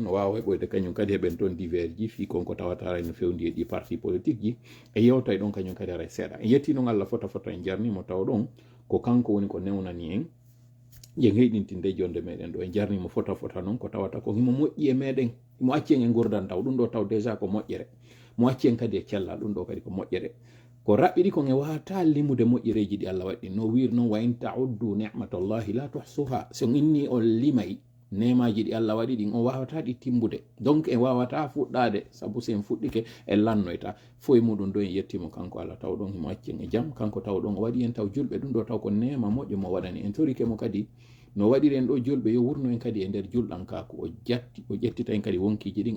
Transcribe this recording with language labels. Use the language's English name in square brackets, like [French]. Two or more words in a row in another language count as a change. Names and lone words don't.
[Fula] no wawa heɓoyde kañum kadi heɓen toon divers ji fi konko tawata haray no fewndi e ɗi [French] parti politique [Fula] ji e yewtay ɗon kañum kadi haray seeɗa en yetti noon Allah fota en jarnimo taw ɗon ko kanko woni ko newnani en yen heɗintinde jonde meɗen ɗo en jarnimo fota noon ko tawata ko himo moƴƴi e meɗen mo acci en e gurdan taw ɗum ɗo taw déjà ko moƴƴere mo acci en kadi e cellal ɗum ɗo kadi ko moƴƴere ko raɓɓiɗi kon e wata limude moƴƴereji ɗi Allah waɗi no wir noon [Arabic] وإن تعدوا نعمة الله لا تحصوها [Fula] so inni on limay nemaji ɗi Allah waɗi ɗin on wawata ɗi timbude donc en wawata fuɗɗade sabu sen fuɗɗike en lannoyta fo e muɗum ɗo en yettimo kanko Allah taw ɗon himo acci en e jaam kanko taw ɗon o waɗi en taw julɓe ɗum ɗo taw ko nema moƴƴo mo waɗani en torike mo kadi no waɗiri en ɗo julɓe yo wurno en kadi e nder julɗankaku o ƴettita en kadi wonkiji ɗin e